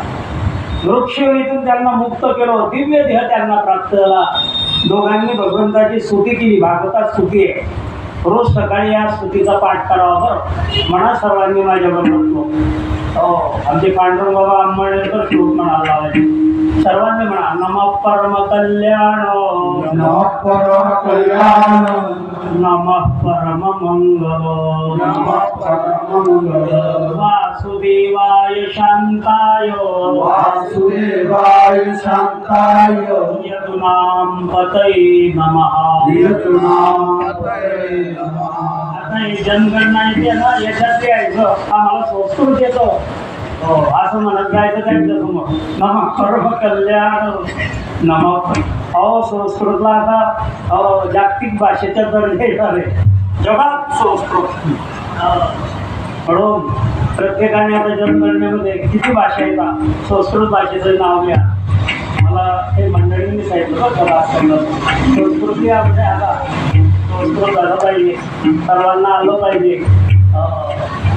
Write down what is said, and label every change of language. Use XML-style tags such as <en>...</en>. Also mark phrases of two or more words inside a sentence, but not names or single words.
<mr>वृक्षवेणीतून त्यांना मुक्त केलं, दिव्य देह त्यांना प्राप्त झाला. दोघांनी भगवंताची स्तुती केली. भागवतात स्तुती आहे, रोज सकाळी या स्तुतीचा पाठ करावा बरं. म्हणा सर्वांनी माझ्या बरोबर आमचे पांडुरंग बाबा आंबेडकर श्लोक म्हणाला लावायचे. सर्वांनी म्हणा</mr> <sa>नमः परम कल्याण, नमः परम कल्याण, नमः परम मंगल, नमः परम मंगल, वासुदेवाय शांताय, वासुदेवाय शांताय, यदुनाम पतये नमः, यदुनाम पतये नमः.</sa> <mr>आता हे जनगणना येते ना, याच्यात यायचं आम्हाला संस्कृत येतो असं म्हणत जायचं त्यांच्यासमोर.</mr> <sa>नमः परम कल्याण, नमः.</sa> <mr>संस्कृतला आता जागतिक भाषेच्या दर्जा येणार आहे जगात संस्कृत. म्हणून प्रत्येकाने आता जनगणनेमध्ये किती भाषा येतात, संस्कृत भाषेचं नाव घ्या. मला हे मंडळींनी सांगितलं बरं कला संस्कृती आपल्या आता संस्कृत झालं पाहिजे, सर्वांना आलं पाहिजे.</mr>